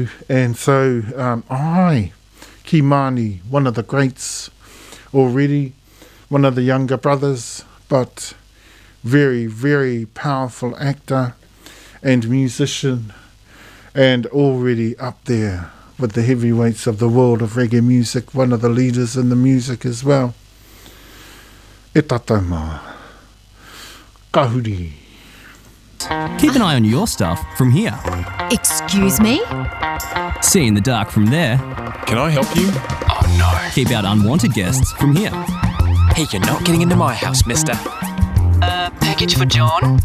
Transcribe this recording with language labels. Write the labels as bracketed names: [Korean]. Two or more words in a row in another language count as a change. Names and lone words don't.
[English] And so Kimani, one of the greats already, one of the younger brothers, but very, very powerful actor and musician, and already up there with the heavyweights of the world of reggae music, one of the leaders in the music as well. [Māori] E tātou mā. Kahuri. [English] Keep an eye on your stuff from here. Excuse me? See in the dark from there. Can I help you? Oh no. Keep out unwanted guests from here. Hey, you're not getting into my house, mister. Package for John.